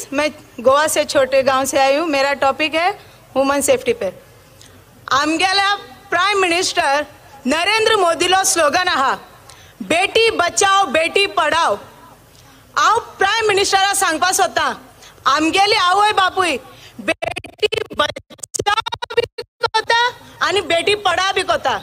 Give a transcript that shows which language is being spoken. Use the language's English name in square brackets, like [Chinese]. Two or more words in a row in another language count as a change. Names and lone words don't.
[Hindi] मैं गोवा से छोटे गांव से आई हूँ। मेरा टॉपिक है [English] human safety [Hindi] पे। [Konkani] आमगेल्या [English] Prime Minister [Konkani] नरेंद्र मोदीलो स्लोगन आहा, [Hindi] बेटी बचाओ बेटी पढाओ। [Konkani] हांव प्राइम मिनिस्टराक सांगपा सोदतां, आमगेली आवय बापूय [Hindi] बेटी बचाओ [Konkani] बी कोता आनी [Hindi] बेटी पढाओ [Konkani] बी कोता।